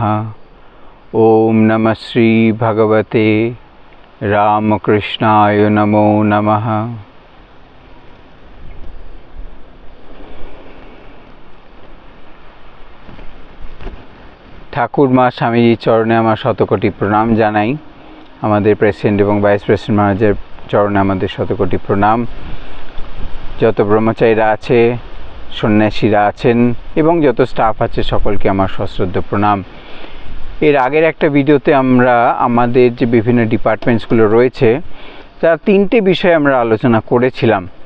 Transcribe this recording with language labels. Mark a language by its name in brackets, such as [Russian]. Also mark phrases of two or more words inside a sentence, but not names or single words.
[Sanskrit] ओम नमः श्री भगवते रामकृष्णाय नमो नमः। [Bangla] ঠাকুর মা স্বামীজি চরণে আমার শতকোটি প্রণাম জানাই। আমাদের প্রেসিডেন্ট এবং [English] vice president [Bangla] মহারাজের চরণে আমাদের শতকোটি প্রণাম। যত ব্রহ্মচারীরা আছে, সন্ন্যাসীরা আছেন এবং যত স্টাফ আছে সকলকে আমার সশ্রদ্ধ প্রণাম। এর আগের একটা ভিডিওতে আমরা আমাদের যে বিভিন্ন ডিপার্টমেন্টসগুলো রয়েছে তার তিনটে বিষয়ে আমরা আলোচনা করেছিলাম।